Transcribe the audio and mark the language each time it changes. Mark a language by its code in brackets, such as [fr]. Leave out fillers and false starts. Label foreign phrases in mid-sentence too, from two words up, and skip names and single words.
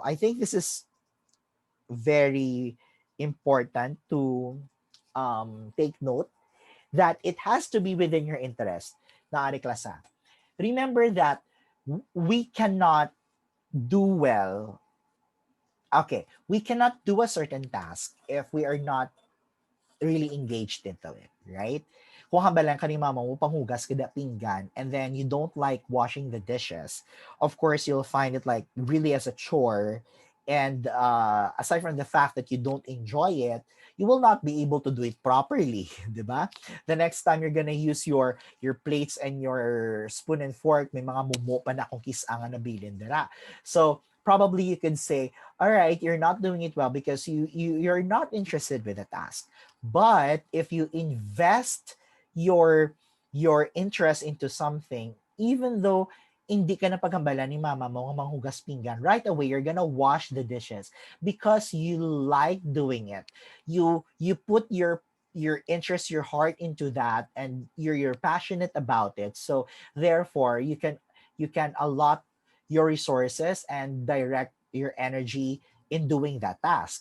[en] I think this is very important to take note that it has to be within your interest. [hil] Naari klasa. [en] Remember that we cannot do well. Okay, we cannot do a certain task if we are not really engaged into it, right? [hil] Kung hambalan ka ni mama mo, panghugas kada pinggan, [en] and then you don't like washing the dishes, of course, you'll find it like really as a chore. And aside from the fact that you don't enjoy it, you will not be able to do it properly, [tl] di ba? [en] The next time you're gonna use your plates and your spoon and fork, [hil] may mga mumo pa na kung kisangan na bilin dira. [en] So probably you could say, all right, you're not doing it well because you're not interested with the task. But if you invest your interest into something, even though [hil] hindi ka na paghambalan ni mama mo manghugas pinggan, [en] right away you're gonna wash the dishes because you like doing it. You put your interest, your heart into that, and you're passionate about it. So therefore you can allot your resources and direct your energy in doing that task.